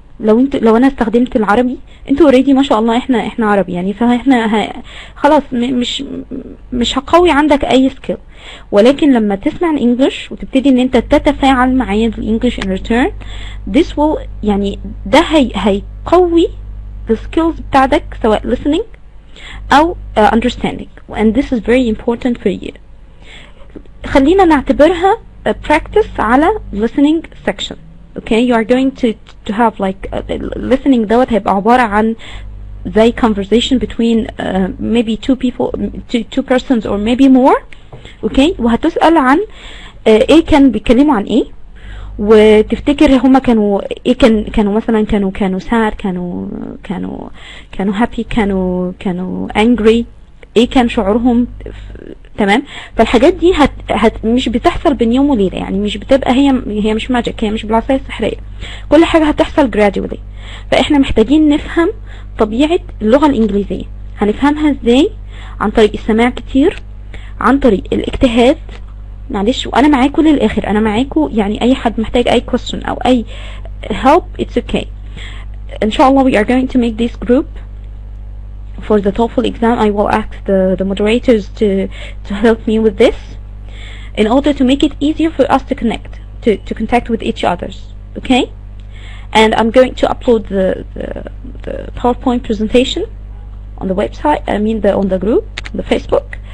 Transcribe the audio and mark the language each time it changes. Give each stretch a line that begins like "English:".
Arabic: لو انا استخدمت العربي انتوا اوريدي ما شاء الله احنا عربي يعني، فاحنا خلاص مش هقوي عندك اي سكيل. ولكن لما تسمع الانجليش وتبتدي ان انت تتفاعل معايا بالانجليش
English: in return, this will
Arabic: يعني ده هيقوي
English: the skills
Arabic: بتاعتك سواء
English: listening
Arabic: او
English: understanding, and this is very important for you.
Arabic: خلينا نعتبرها
English: practice
Arabic: على
English: listening section. Okay, you are going to have like listening
Arabic: دوت هيبقى عبارة عن زي
English: conversation between maybe two persons or maybe more.
Arabic: Okay, وهتسأل عن ايه كان بيتكلموا عن ايه، وتفتكر هما كانوا ايه، كانوا مثلا كانوا sad، كانوا happy، كانوا angry، ايه كان شعورهم. تمام. فالحاجات دي مش بتحصل بين يوم وليلة يعني، مش بتبقى هي مش ماجيك، هي مش بالعصاية السحرية. كل حاجة هتحصل gradually. فاحنا محتاجين نفهم طبيعة اللغة الانجليزية. هنفهمها ازاي؟ عن طريق السماع كتير، عن طريق الاجتهاد. معلش وانا معاكم للاخر، انا معاكم يعني، اي حد محتاج اي
English: question
Arabic: او اي
English: help it's okay.
Arabic: ان شاء الله
English: we are going to make this group for the Toefl exam. I will ask the moderators to help me with this in order to make it easier for us to contact with each others. Okay, and I'm going to upload the PowerPoint presentation on the website, on the group, the Facebook.